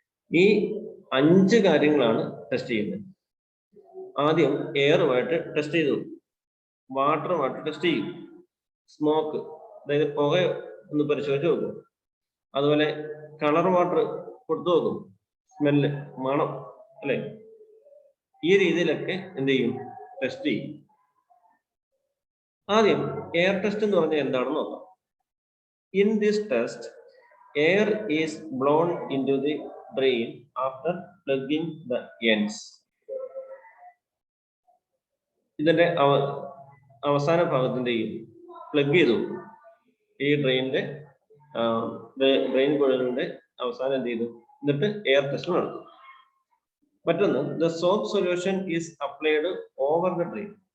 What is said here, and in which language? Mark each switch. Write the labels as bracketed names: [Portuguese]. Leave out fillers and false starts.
[Malayalam] ഈ 5 കാര്യങ്ങളാണ് ടെസ്റ്റ് ചെയ്യുന്നത്. ആദ്യം എയറുമായിട്ട് ടെസ്റ്റ് ചെയ്തു, വാട്ടറുമായിട്ട് ടെസ്റ്റ് ചെയ്യും, സ്മോക്ക് അതായത് പുക ഒന്ന് പരിശോധിച്ച് നോക്കും, അതുപോലെ കളർ വാട്ടർ കൊടുത്തു നോക്കും, സ്മെല്ല് മണം അല്ലെ. ഈ രീതിയിലൊക്കെ എന്ത് ചെയ്യും? ടെസ്റ്റ് ചെയ്യും. ആദ്യം എയർ ടെസ്റ്റ് എന്ന് പറഞ്ഞാൽ എന്താണെന്ന് നോക്കാം. [English] In this test, air is blown into the drain after plugging the ends. [Malayalam] ഇതിന്റെ അവസാന ഭാഗത്തിന്റെയും പ്ലഗ് ചെയ്തു ഈ ഡ്രെയിനിന്റെ ഡ്രെയിൻ കുഴലിന്റെ അവസാനം എന്ത് ചെയ്തു, എന്നിട്ട് എയർ ടെസ്റ്റ് നടത്തും. [English] മറ്റൊന്ന്, the soap solution is applied over the drain.